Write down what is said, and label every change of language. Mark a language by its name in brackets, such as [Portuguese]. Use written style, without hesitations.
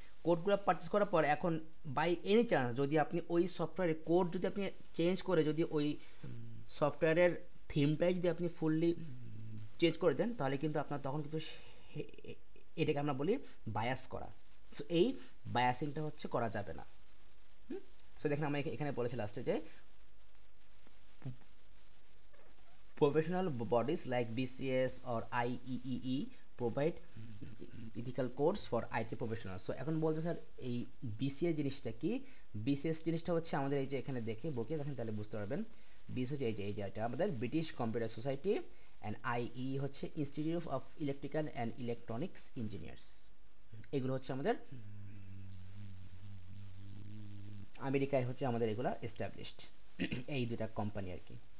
[Bangla] কোডগুলো purchase করার পর এখন বাই এনি চান্স যদি আপনি ওই সফটওয়্যারের কোড যদি আপনি চেঞ্জ করে যদি ওই সফটওয়্যারের থিমটাই যদি আপনি ফুললি চেঞ্জ করে দেন, তাহলে কিন্তু আপনার তখন কিন্তু এটাকে আমরা বলি বায়াস করা। সো এই বায়াসিংটা হচ্ছে করা যাবে না। সো দেখেন আমরা এখানে বলেছি লাস্টে যে [English] professional bodies like BCS or IEEE provide ethical codes for IT professionals. [Bangla] So এখন বলতে স্যার এই বিসিএস জিনিসটা কি? বিসিএস জিনিসটা হচ্ছে আমাদের এই যে এখানে দেখে বকে দেখেন তাহলে বুঝতে পারবেন। বিএস হচ্ছে এই যে এটা আমাদের ব্রিটিশ কম্পিউটার সোসাইটি, অ্যান্ড আইই হচ্ছে institute of electrical and electronics engineers. এগুলো হচ্ছে আমাদের আমেরিকায় হচ্ছে আমাদের এগুলো এস্টাবলিশড এই দুটা কোম্পানি আর কি।